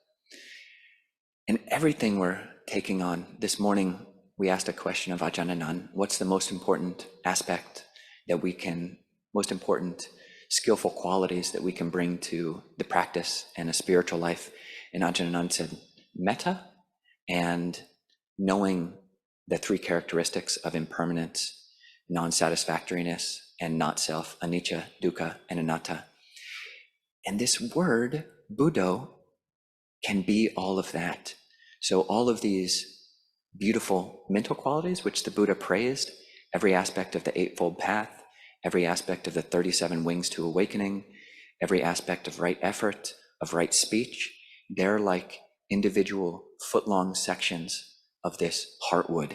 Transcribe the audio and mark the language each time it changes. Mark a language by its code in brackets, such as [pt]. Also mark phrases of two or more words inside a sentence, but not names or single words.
[en] And everything we're taking on. This morning, we asked a question of Ajahn Anan, what's the most important aspect most important skillful qualities that we can bring to the practice and a spiritual life? And Ajahn Anan said, metta, and knowing the 3 characteristics of impermanence, non-satisfactoriness, and not self, [pi] anicca, dukkha, and anatta. [en] And this word, Buddho, can be all of that. So all of these beautiful mental qualities, which the Buddha praised, every aspect of the Eightfold Path, every aspect of the 37 wings to awakening, every aspect of right effort, of right speech, they're like individual foot-long sections of this heartwood.